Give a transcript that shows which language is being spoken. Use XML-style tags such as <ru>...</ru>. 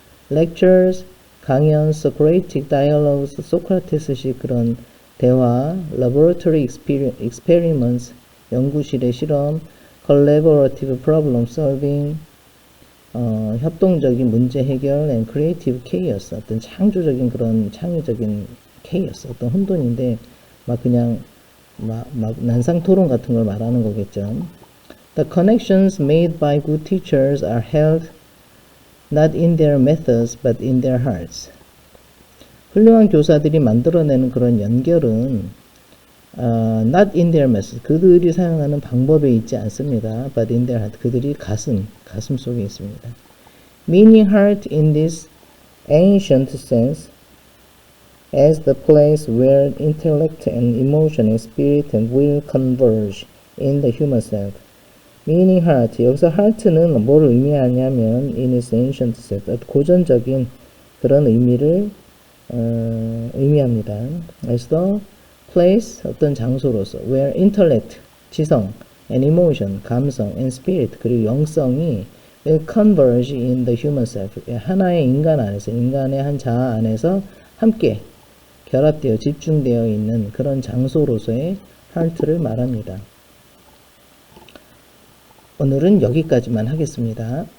<ko>lectures, 강연, Socratic dialogues, 소크라테스식 그런 대화, laboratory experiments, 연구실의 실험, collaborative problem solving, 협동적인 문제 해결,</ko> <en>and creative chaos,</en> <ko>어떤 창조적인 그런 창의적인 chaos, 어떤 혼돈인데 막 그냥 막 난상 토론 같은 걸 말하는 거겠죠.</ko> <en>The connections made by good teachers are held not in their methods but in their hearts.</en> <ko>훌륭한 교사들이 만들어내는 그런 연결은</ko> <en>not in their methods,</en> <ko>그들이 사용하는 방법에 있지 않습니다.</ko> <en>but in their heart,</en> <ko>그들이 가슴 속에 있습니다.</ko> <en>Meaning heart in this ancient sense as the place where intellect and emotion and spirit and will converge in the human self.</en> <ko>meaning heart, 여기서 heart는 뭘 의미하냐면</ko> <en>in its ancient sense,</en> <ko>고전적인 그런 의미를 의미합니다. as the place, 어떤 장소로서 where intellect, 지성, and emotion, 감성, and spirit, 그리고 영성이</ko> <en>will converge in the human self,</en> <ko>하나의 인간 안에서, 인간의 한 자아 안에서 함께 결합되어 집중되어 있는 그런 장소로서의 heart를 말합니다. 오늘은 여기까지만 하겠습니다.</ko>